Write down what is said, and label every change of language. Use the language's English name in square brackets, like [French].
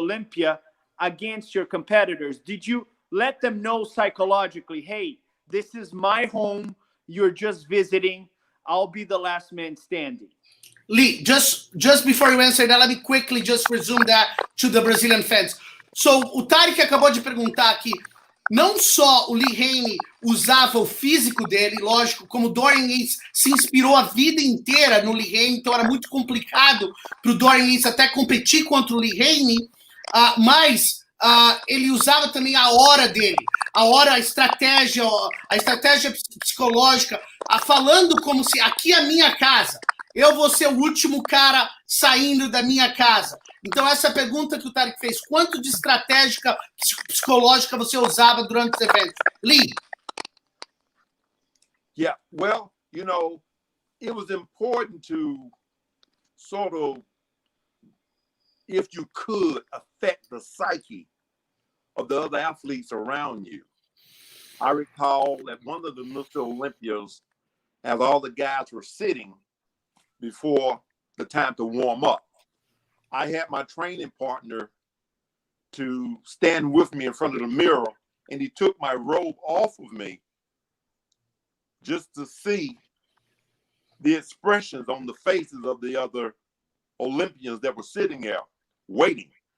[English] Olympia against your competitors? Did you let them know psychologically, hey, this is my home, you're just visiting, I'll be the last man standing? Lee, just before you answer that, let me quickly just resume that to the Brazilian fans. [Portuguese] So, o Tarek acabou de perguntar aqui, não só o Lee Haney usava o físico dele, lógico, como o Dorian Yates se inspirou a vida inteira no Lee Haney, então era muito complicado para o Dorian Yates até competir contra o Lee Haney, mas ele usava também a hora dele, a estratégia psicológica, falando como se aqui é a minha casa, eu vou ser o último cara saindo da minha casa. Então, essa pergunta que o Tarek fez, quanto de estratégia psicológica você usava durante os eventos? Lee? [English] Yeah, well, it was important to sort of, if you could, affect the psyche of the other athletes around you. I recall that one of the Mr. Olympias, as all the guys were sitting before the time to warm up, I had my training partner to stand with me in front of the mirror, and he took my robe off of me just to see the expressions on the faces of the other Olympians that were sitting there waiting.